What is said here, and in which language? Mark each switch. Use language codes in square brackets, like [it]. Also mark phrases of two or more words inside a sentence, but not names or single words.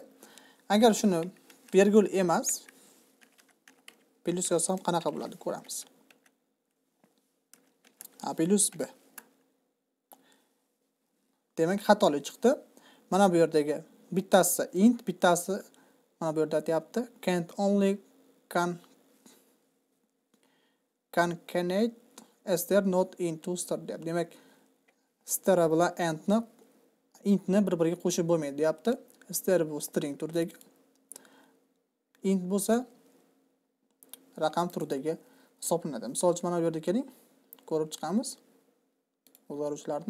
[uz] Agar shuni virgul emas plus yozsam qanaqa bo'ladi ko'ramiz. A plus b. Demak, xatolik chiqdi. Mana bu yerdagi bittasi int, bittasi mana bu yerda aytayapti [en] can't only concatenate str not into str [uz] deb. Demak, str bilan intni bir-biriga qo'shib bo'lmaydi, deyapti. Str bu string turdagi, int bo'lsa raqam turdagi hisoblanadi. Misol uchun mana bu yerda keling, ko'rib chiqamiz o'zgaruvchilarni.